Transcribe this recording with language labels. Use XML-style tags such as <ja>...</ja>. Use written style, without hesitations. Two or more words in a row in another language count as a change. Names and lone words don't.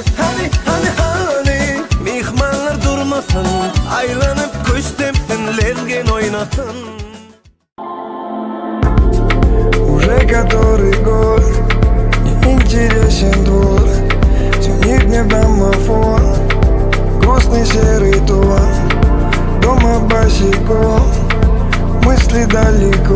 <tr>Hani, mihmanlar durmasın, aylanıp kuş tepsin, lezgen oynasın.</tr> <ru>Уже который год не интересен двор, звонит мне домофон, грустный серый тон, дома босиком, мысли далеко.</ru>